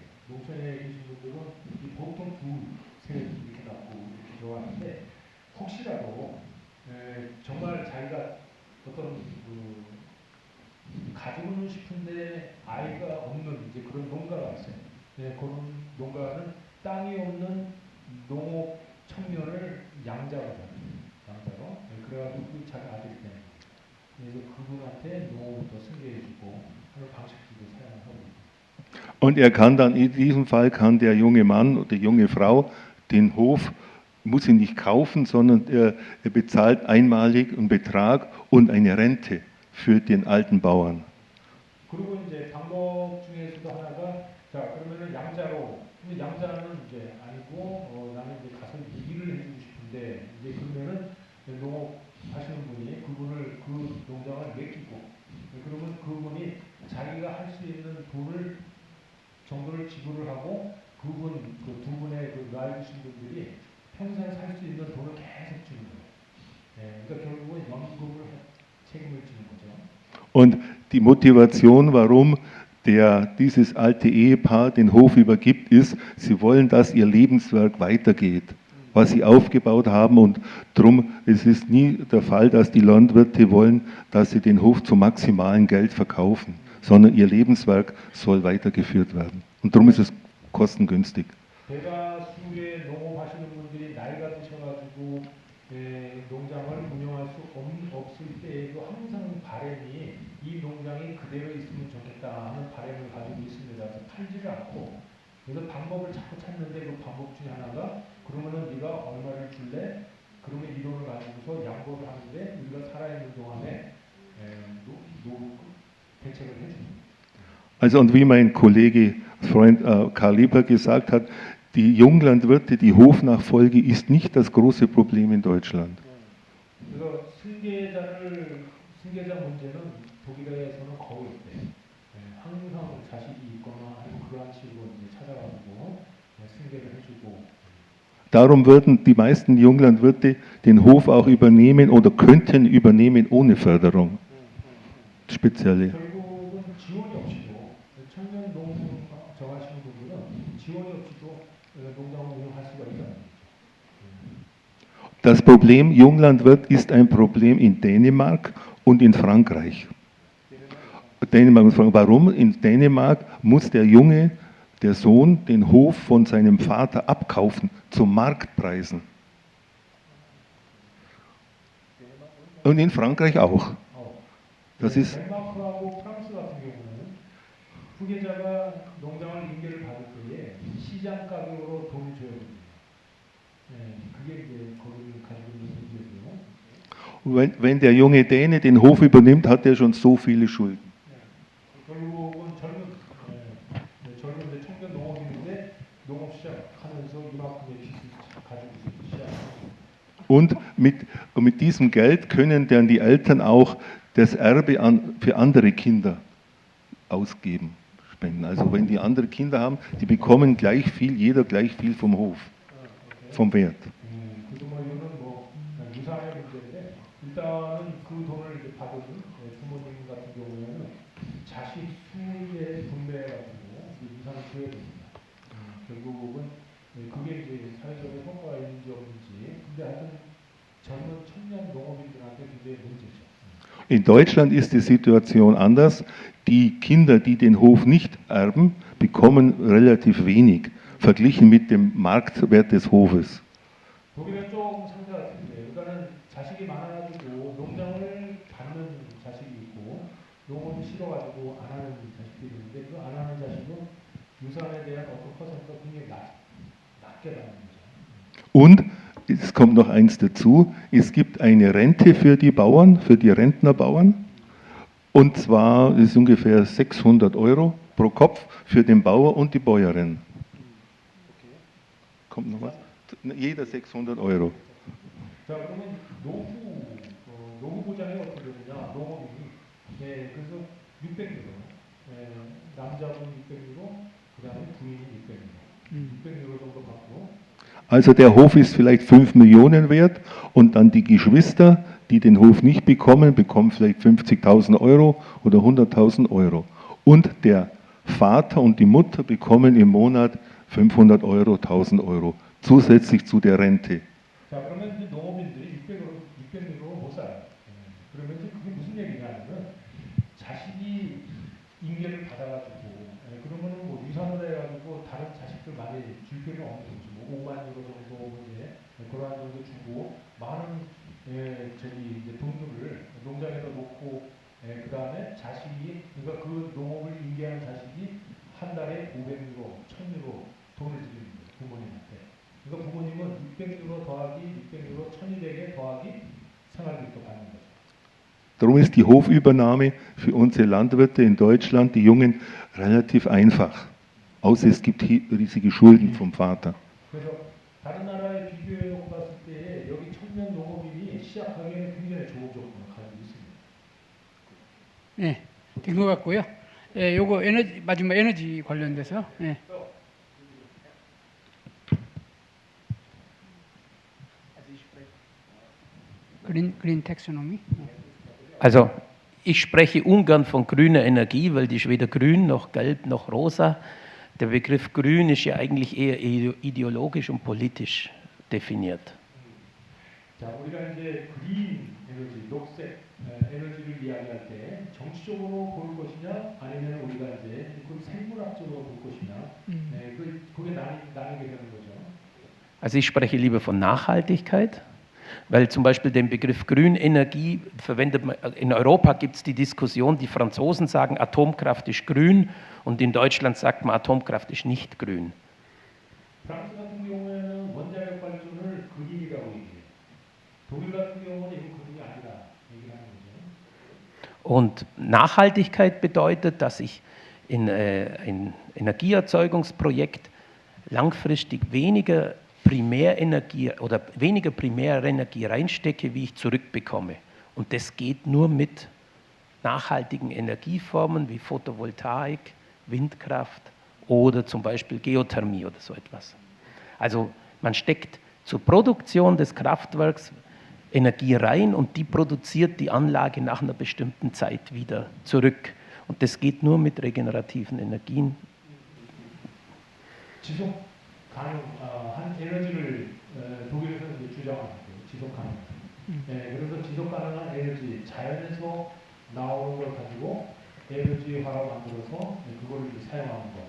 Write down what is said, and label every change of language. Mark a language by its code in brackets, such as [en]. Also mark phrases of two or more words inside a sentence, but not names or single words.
[ko] 농촌에 계신 분들은 보통 셋 이렇게 낳고 이렇게 좋아하는데 혹시라도 정말 자기가 어떤 가지고는 싶은데 아이가 없는 이제 그런 농가가 있어요. 그런 농가는 땅이 없는 농업 청년을 양자로 잡아요. 양자로. 그래가지고 그 자기 아들이 되는 거예요. 그래서 그분한테 농업을 더 승계해주고 하는 방식들도 사용하고 있고. [de] Und er kann dann, in diesem Fall kann der junge Mann oder die junge Frau den Hof, muss ihn nicht kaufen, sondern er bezahlt einmalig einen Betrag und eine Rente für den alten Bauern. [ko] 그리고 이제 방법 중에서도 하나가 자 그러면은 양자로 근데 양자는 이제 아니고 나는 이제 가서 일을 해주고 싶은데 이제 그러면은 농업 하시는 분이 그분을 그 농장을 맡기고 그러면 그분이 자기가 할 수 있는 돈을 정도를 지불을 하고 그분 그 두 분의 그 나이 드신 분들이 평생 살 수 있는 돈을 계속 주는 거예요. 그러니까 결국은 연금을 책임을 지는 거죠. [de] Und die Motivation, warum dieses alte Ehepaar den Hof übergibt, ist, sie wollen, dass ihr Lebenswerk weitergeht, was sie aufgebaut haben. Und darum ist es nie der Fall, dass die Landwirte wollen, dass sie den Hof zum maximalen Geld verkaufen, sondern ihr Lebenswerk soll weitergeführt werden. Und darum ist es kostengünstig. [ko] 대다수의 농업하시는 분들이 나이가 드셔가지고 농장을 운영할 수 없을 때에도 항상 바람이 이 농장이 그대로 있으면 좋겠다 하는 바람을 가지고 있습니다. 그래서 팔지를 않고 그래서 방법을 자꾸 찾는데 그 방법 중에 하나가 그러면은 네가 얼마를 줄래? 그러면 이 돈을 가지고서 양보를 하는데 우리가 살아있는 동안에 대책을 해줍니다. [de] Also und wie mein Kollege, Freund Karl Lieber gesagt hat, die Junglandwirte, die Hofnachfolge ist nicht das große Problem in Deutschland. [ko] 그래서 승계자 문제는 독일에서는 거의 없대요. 항상 자식이 있거나 아니면 그러한 식으로 이제 찾아가지고 승계를 해주고. [de] Darum würden die meisten Junglandwirte den Hof auch übernehmen oder könnten übernehmen ohne Förderung. Spezielle. [ko] 결국은 지원이 없이도 청년 농촌 정하시는 분들은 지원이 없이도 농장을 운영할 수가 있다. [de] Das Problem Junglandwirt ist ein Problem in Dänemark und in Frankreich. Dänemark und Frankreich. Warum? In Dänemark muss der Sohn, den Hof von seinem Vater abkaufen zu Marktpreisen. Und in Frankreich auch. Das ist [ko] 덴마크하고 프랑스 같은 경우는 후계자가 농장을 인계를 받을 때에 시장 가격으로 돈을 줘야 됩니다. 그게 이제 거기를 가지고 있는 문제고요. [de] Wenn der junge Däne den Hof übernimmt, hat er schon so viele Schulden. [ko] 결국은 젊은 청년 농업인인데 농업 시작하면서 이만큼의 빚을 가지고 시작합니다. [de] Und mit diesem Geld können dann die Eltern auch das Erbe für andere Kinder ausgeben, spenden. Also wenn die andere Kinder haben, die bekommen gleich viel, jeder gleich viel vom Hof, vom Wert. [ko] 이거는 뭐 유산의 문제인데 일단은 그 돈을 이제 받은 부모님 같은 경우에는 자식 수에 분배해가지고 유산을 줘야 됩니다. 결국은 그게 이제 사회적인 효과가 있는지 없는지 근데 하여튼 젊은 청년 농업인들한테 굉장히 문제죠. [de] In Deutschland ist die Situation anders. Die Kinder, die den Hof nicht erben, bekommen relativ wenig, verglichen mit dem Marktwert des Hofes. [ko] 독일은 좀 상태 같은데, 그러니까는 자식이 많아가지고 농장을 받는 자식이 있고 농업이 싫어가지고 안 하는 자식들이 있는데 그 안 하는 자식은 유산에 대한 어떤 퍼센트가 굉장히 낮게 받는 거죠. [de] Und es kommt noch eins dazu, es gibt eine Rente für die Bauern, für die Rentnerbauern. Und zwar ist ungefähr 600 € pro Kopf für den Bauer und die Bäuerin. Kommt noch was? jeder 600 Euro. [ko] 자, 그러면 노후 보장이 어떻게 되느냐? 농업인이 그래서 600유로, 남자분 600유로, 그다음에 부인이 600유로, 600유로 정도 받고. [de] Also der Hof ist vielleicht 5 Millionen wert und dann die Geschwister, die den Hof nicht bekommen, bekommen vielleicht 50.000 Euro oder 100.000 Euro. Und der Vater und die Mutter bekommen im Monat 500 Euro, 1000 Euro zusätzlich zu der Rente. [ko] 자, 그러면 이제 농업인들이 600유로 못 살아요. 그러면 이제 그게 무슨 얘기냐면 자식이 인계를 받아가지고 그러면은 뭐 유산을 해가지고 다른 자식들 많이 줄 필요는 없는 거죠. 뭐 5만 유로 정도 이제 그러한 정도 주고 많은 이제 돈들을 농장에다 놓고 그 다음에 자식이 그러니까 그 농업을 인계하는 자식이 한 달에 500유로, 1000유로 돈을 드리는 거예요. 부모님한테. 그러니까 부모님은 600유로 더하기 600유로 1200에 더하기 생활비도 받는 거죠. [de] Darum ist die Hofübernahme für unsere Landwirte in Deutschland, die Jungen, relativ einfach. Außer es gibt riesige Schulden vom Vater. [ko] 그래서 다른 나라에 비교해 놓고 봤을 때 여기 청년 농업인이 시작하기에는 굉장히 좋은 조건을 가지고 있습니다. 네, 된 것 같고요. 예, 요거 에너지 마지막 에너지 관련돼서. 예. [en] Green Taxonomy. [de] Also ich spreche ungern von grüner Energie, weil die ist weder grün noch gelb noch rosa. Der Begriff grün ist ja eigentlich eher ideologisch und politisch definiert. [ko] 자, 우리가 이제 그린 에너지, 녹색 에너지를 이야기할 때 정치적으로 볼 것이냐, 아니면 우리가 이제 그 생물학적으로 볼 것이냐, 그게 나뉘게 되는 거죠. [de] Also ich spreche lieber von Nachhaltigkeit, weil zum Beispiel den Begriff Grünenergie verwendet man, in Europa gibt es die Diskussion, die Franzosen sagen, Atomkraft ist grün und in Deutschland sagt man, Atomkraft ist nicht grün. [ko] 프랑스 같은 경우에는 원자력 발전을 그린이라고 얘기해요. 독일 같은 경우는 이거 그린이 아니다 얘기하는 거죠. [de] Und Nachhaltigkeit bedeutet, dass ich in ein Energieerzeugungsprojekt langfristig weniger Primärenergie oder weniger primäre Energie reinstecke, wie ich zurückbekomme. Und das geht nur mit nachhaltigen Energieformen wie Photovoltaik, Windkraft oder zum Beispiel Geothermie oder so etwas. Also man steckt zur Produktion des Kraftwerks Energie rein und die produziert die Anlage nach einer bestimmten Zeit wieder zurück. Und das geht nur mit regenerativen Energien. [ko] 지속 가능한 에너지를 독일에서는 이제 주장하는 거예요. 지속 가능. 그래서 지속 가능한 에너지, 자연에서 나오는 걸 가지고 에너지화로 만들어서 그걸 이제 사용하는 거.